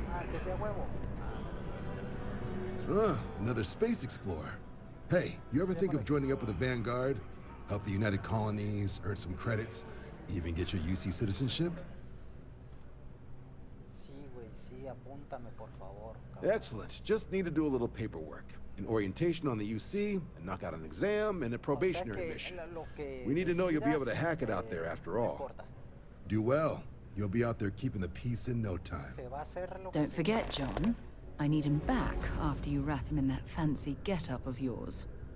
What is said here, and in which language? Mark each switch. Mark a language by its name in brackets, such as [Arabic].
[Spanish] Que sea huevo. [English] Another space explorer. Hey, you ever think of joining up with the Vanguard? Help the United Colonies, earn some credits, even get your UC citizenship? [Spanish] Sí, güey, sí, apúntame, por favor. Cabrón. [English] Excellent. Just need to do a little paperwork. An orientation on the UC, and knock out an exam, and a probationary mission. We need to know you'll be able to hack it out there after all. Do well. You'll be out there keeping the peace in no time. Don't forget, John. I need him back after you wrap him in that fancy get-up of yours.